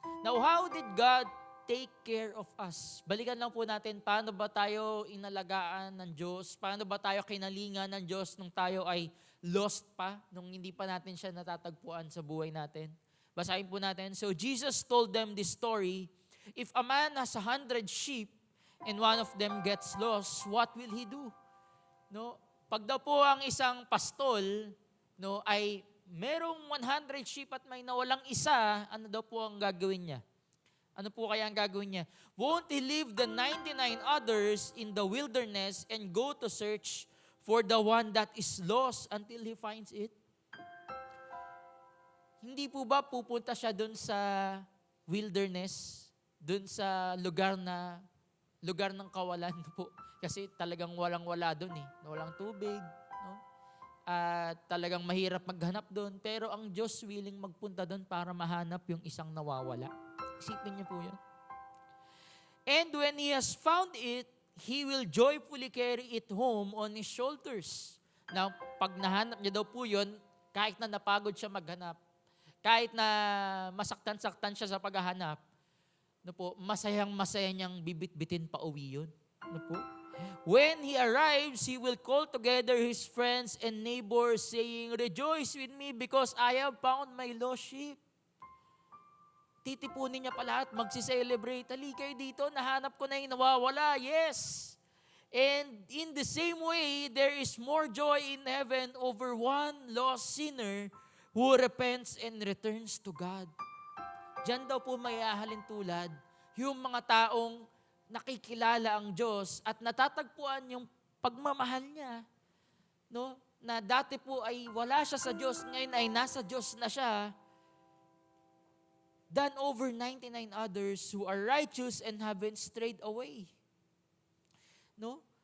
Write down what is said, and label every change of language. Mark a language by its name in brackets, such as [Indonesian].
[English] Now, how did God take care of us? [Filipino] Balikan lang po natin, paano ba tayo inalagaan ng Diyos? Paano ba tayo kinalingan ng Diyos nung tayo ay lost pa, nung hindi pa natin siya natatagpuan sa buhay natin? Basahin po natin. [English] So Jesus told them this story. If a man has 100 sheep and one of them gets lost, what will he do? [Filipino] No? Pag daw po ang isang pastol, no, ay merong 100 sheep at may nawalang isa, ano daw po ang gagawin niya? Ano po kaya ang gagawin niya? [English] Won't he leave the 99 others in the wilderness and go to search for the one that is lost until he finds it? [Filipino] Hindi po ba pupunta siya doon sa wilderness, doon sa lugar ng kawalan po? Kasi talagang walang-wala doon eh. Walang tubig, no? At talagang mahirap maghanap doon. Pero ang Diyos willing magpunta doon para mahanap yung isang nawawala. Isipin niyo po yun. [English] And when he has found it, he will joyfully carry it home on his shoulders. [Filipino] Now, pag nahanap niya daw po yun, kahit na napagod siya maghanap, kahit na masaktan-saktan siya sa paghahanap, no po, masayang-masaya niyang bibit-bitin pa uwi yun. No po? [English] When he arrives, he will call together his friends and neighbors saying, "Rejoice with me because I have found my lost sheep." [Filipino] Titipunin niya pa lahat, magsi-celebrate. Hali kayo dito, nahanap ko na yung nawawala. Yes! [English] And in the same way, there is more joy in heaven over one lost sinner who repents and returns to God. [Filipino] Diyan daw po may ahalin tulad yung mga taong nakikilala ang Diyos at natatagpuan yung pagmamahal niya, no? Na dati po ay wala siya sa Diyos, ngayon ay nasa Diyos na siya, [English] than over 99 others who are righteous and haven't strayed away. [Filipino] No?